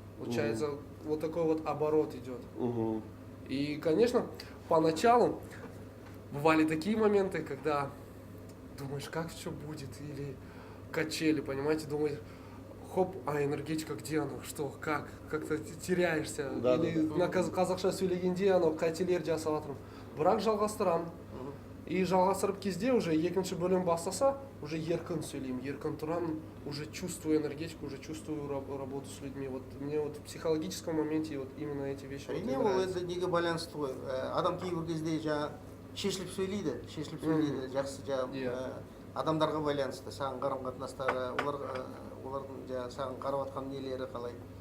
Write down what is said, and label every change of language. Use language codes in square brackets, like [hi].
[ru] Получается, вот такой вот оборот идет. И, конечно, поначалу бывали такие моменты, когда думаешь, как что будет, или качели, понимаете, думаешь, хоп, энергетика где она, что, как-то теряешься. Да, [kk] или на қазақша сөйлегенде анау қателер жасап жатырмын. Бірақ жалғастырамын. И жалғастырып кезде уже екінші бөлім бастаса, уже еркін сөйлеймін, еркін тұрамын, [ru] уже чувствую энергетику, уже чувствую работу с людьми. Вот мне вот в психологическом моменте вот именно эти вещи вот [kk] Әрине, ол [ru] нравятся. [kk] енді неге байланысты ғой. Адам кейбір кезде шешіліп сөйлейді, жақсы адамдарға байланысты, саған қарым қатынастары, олардың саған қарап жатқан нелері қалай.